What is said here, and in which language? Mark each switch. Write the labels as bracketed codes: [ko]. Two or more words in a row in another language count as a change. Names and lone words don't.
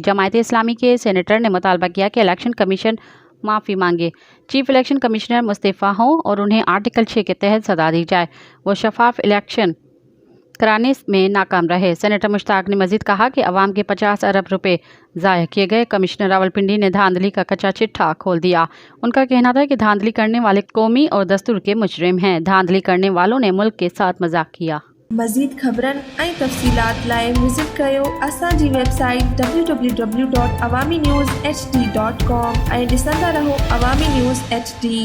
[ur] جماعت اسلامی کے سینیٹر نے مطالبہ کیا کہ الیکشن کمیشن معافی مانگے، چیف الیکشن کمشنر مستعفی ہوں اور انہیں آرٹیکل 6 کے تحت سزا دی جائے، وہ شفاف الیکشن کرانے میں ناکام رہے۔ سینیٹر مشتاق نے مزید کہا کہ عوام کے 50 ارب روپے ضائع کیے گئے، کمشنر راولپنڈی نے دھاندلی کا کچا چٹھا کھول دیا۔ ان کا کہنا تھا کہ دھاندلی کرنے والے قومی اور دستور کے مجرم ہیں، دھاندلی کرنے والوں نے ملک کے ساتھ مذاق کیا۔ [sd] مزید خبرن ऐं तफ़सीलात लाइ विज़िट कयो असांजी वेबसाइट www.awamiNewsHD.com ऐं ॾिसंदा रहो अवामी न्यूज़ HD।